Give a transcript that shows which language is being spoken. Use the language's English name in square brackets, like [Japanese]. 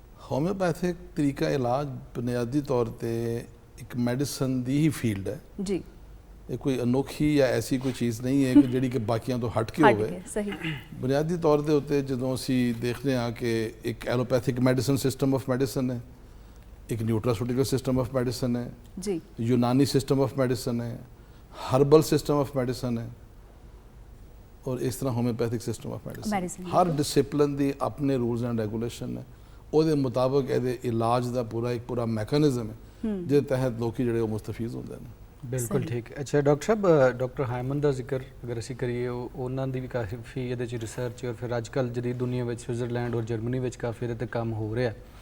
[Punjabi] Homeopathic ਤਰੀਕਾ ਇਲਾਜ ਬੁਨਿਆਦੀ ਤੌਰ ਤੇ ਇੱਕ ਮੈਡੀਸਨ ਦੀ ਹੀ ਫੀਲਡ ਹੈ ਜੀ। ਇਹ ਕੋਈ ਅਨੋਖੀ ਜਾਂ ਐਸੀ ਕੋਈ ਚੀਜ਼ ਨਹੀਂ ਹੈ ਕਿ ਜਿਹੜੀ ਕਿ ਬਾਕੀਆਂ ਤੋਂ ਹਟ ਕੇ ਹੋਵੇ। ਸਹੀ। ਬੁਨਿਆਦੀ ਤੌਰ ਦੇ ਉੱਤੇ ਜਦੋਂ ਅਸੀਂ ਦੇਖਦੇ ਹਾਂ ਕਿ ਇੱਕ allopathic medicine system of medicine ਹੈ, ਇੱਕ ਨਿਊਟਰਾਸੂਟੀਕਲ ਸਿਸਟਮ ਆਫ ਮੈਡੀਸਨ ਹੈ ਜੀ, [Hindi] यूनानी सिस्टम ऑफ मेडिसन है, हर्बल सिस्टम ऑफ मेडिसन है और इस तरह homeopathic system of medicine. [Punjabi] हर discipline ਦੀ ਆਪਣੇ ਰੂਲਸ ਐਂਡ ਰੈਗੂਲੇਸ਼ਨ ਨੇ, ਉਹਦੇ ਮੁਤਾਬਕ ਇਹਦੇ ਇਲਾਜ ਦਾ ਪੂਰਾ ਮੈਕੈਨਿਜ਼ਮ ਹੈ ਜਿਹਦੇ ਤਹਿਤ ਲੋਕੀ ਜਿਹੜੇ ਉਹ ਮੁਸਤਫੀਜ਼ ਹੁੰਦੇ ਨੇ। ਬਿਲਕੁਲ ਠੀਕ। ਅੱਛਾ ਡਾਕਟਰ ਸਾਹਿਬ, ਡਾਕਟਰ ਹਾਇਮਨ ਦਾ ਜ਼ਿਕਰ ਅਗਰ ਅਸੀਂ ਕਰੀਏ ਉਹਨਾਂ ਦੀ ਵੀ ਕਾਫੀ ਇਹਦੇ 'ਚ ਰਿਸਰਚ ਔਰ ਫਿਰ ਅੱਜ ਕੱਲ੍ਹ ਜਿਹੜੀ ਦੁਨੀਆ ਵਿੱਚ ਸਵਿਟਜ਼ਰਲੈਂਡ ਔਰ ਜਰਮਨੀ ਵਿੱਚ ਕਾਫੀ ਇਹਦੇ 'ਤੇ ਕੰਮ ਹੋ ਰਿਹਾ।